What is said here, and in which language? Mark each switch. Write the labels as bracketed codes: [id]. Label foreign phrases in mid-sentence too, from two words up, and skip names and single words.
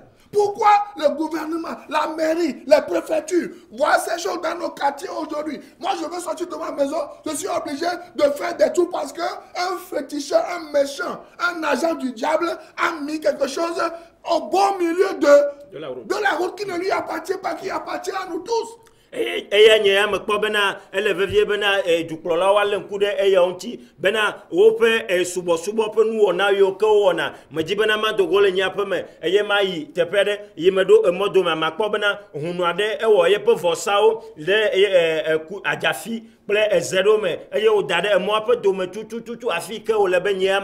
[fr] Pourquoi le gouvernement, la mairie, les préfectures voient ces choses dans nos quartiers aujourd'hui? Moi, je veux sortir de ma maison, je suis obligé de faire des tours parce qu'un féticheur, un méchant, un agent du diable a mis quelque chose au bon milieu de la route qui ne lui appartient pas, qui appartient à nous tous. [ee] eya nye ame kpɔ bena ele vevie bena dukplɔla wa le ŋku ɖe eya ŋuti bena woƒe subɔsubɔ ƒe nuwɔna yiwo ke wowɔna medzi bena madogo le nyaƒe me eye ma yi teƒe ɖe yi me ɖo emɔdome makpɔ bena hunu aɖe ewɔ yeƒe vɔsawo ɖe adzafi kple eze ɖewo me eye woda ɖe emɔa ƒe dome tutututu afi ke wòle be nye